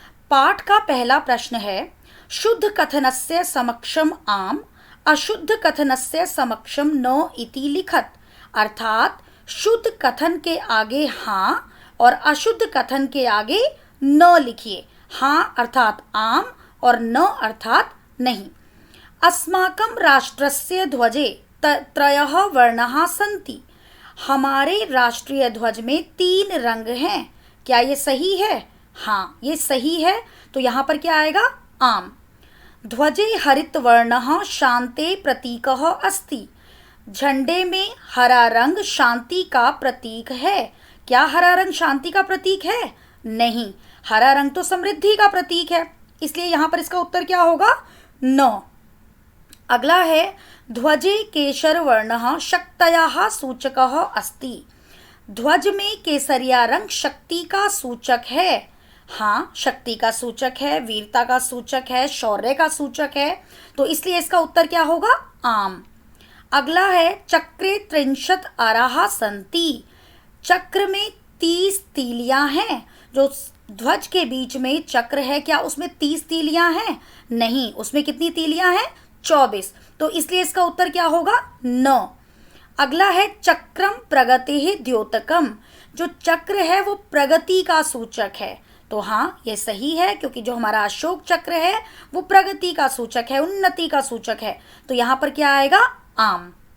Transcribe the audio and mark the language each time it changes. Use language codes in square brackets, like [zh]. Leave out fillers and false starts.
[sa] पाठ का पहला प्रश्न है, शुद्ध कथनस्य समक्षम आम अशुद्ध कथनस्य समक्षम न इति लिखत। [hi] अर्थात शुद्ध कथन के आगे हाँ और अशुद्ध कथन के आगे न लिखिए। हाँ अर्थात आम और न अर्थात नहीं। [sa] अस्माकं राष्ट्रस्य ध्वजे त्रयः वर्णाः सन्ति। [hi] हमारे राष्ट्रीय ध्वज में 3 रंग हैं। क्या ये सही है? हाँ ये सही है। तो यहाँ पर क्या आएगा? आम। [sa] ध्वजे हरित वर्णः शांते प्रतीकः अस्ति। [hi] झंडे में हरा रंग शांति का प्रतीक है। क्या हरा रंग शांति का प्रतीक है? नहीं, हरा रंग तो समृद्धि का प्रतीक है, इसलिए यहाँ पर इसका उत्तर क्या होगा? न। अगला है, [sa] ध्वजे केशर वर्णः शक्तयाः सूचकः अस्ति। [hi] ध्वज में केसरिया रंग शक्ति का सूचक है। हाँ, शक्ति का सूचक है, वीरता का सूचक है, शौर्य का सूचक है, तो इसलिए इसका उत्तर क्या होगा? आम। अगला है, [sa] चक्रे 30 आराः सन्ति। [hi] चक्र में 30 तीलियां हैं। जो ध्वज के बीच में चक्र है, क्या उसमें 30 तीलियां हैं? नहीं, उसमें कितनी तीलियां हैं? 24। तो इसलिए इसका उत्तर क्या होगा? न। अगला है, [sa] चक्रम प्रगतिः द्योतकम। [hi] जो चक्र है वो प्रगति का सूचक है। तो हाँ ये सही है, क्योंकि जो हमारा अशोक चक्र है वो प्रगति का सूचक है, उन्नति का सूचक है। तो यहाँ पर क्या आएगा? आम।